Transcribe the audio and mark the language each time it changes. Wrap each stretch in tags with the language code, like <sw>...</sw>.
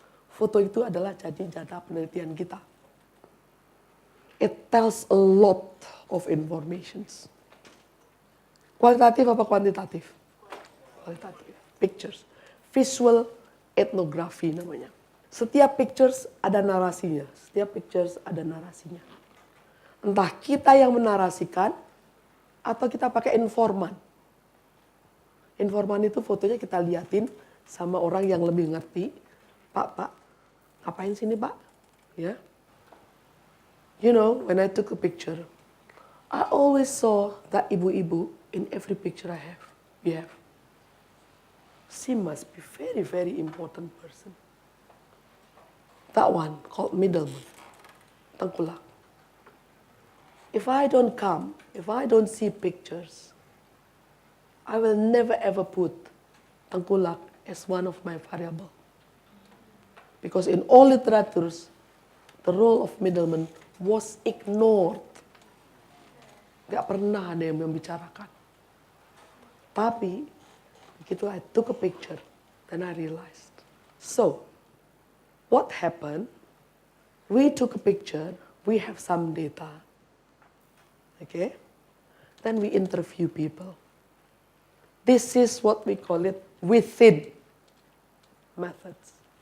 <id>Foto itu adalah jadi data penelitian kita.</id> <en>It tells a lot of informations.</en> <id>Kualitatif apa kuantitatif? Kualitatif. Pictures. Visual ethnography namanya. Setiap pictures ada narasinya. Setiap pictures ada narasinya. Entah kita yang menarasikan atau kita pakai informan. Informan itu fotonya kita liatin sama orang yang lebih ngerti. Pak, ngapain sini Pak? Ya.</id> <en>You know, when I took a picture, I always saw that ibu-ibu in every picture we have. She must be very, very important person. That one called middleman, tengkulak. If I don't come, if I don't see pictures, I will never ever put tengkulak as one of my variable. Because in all literatures, the role of middleman was ignored.</en> <id>Gak pernah ada yang membicarakan. Tapi, begitu</id> <en>I took a picture, then I realized. So, what happened? We took a picture, we have some data. Okay? Then we interview people. This is what we call it within methods.</en>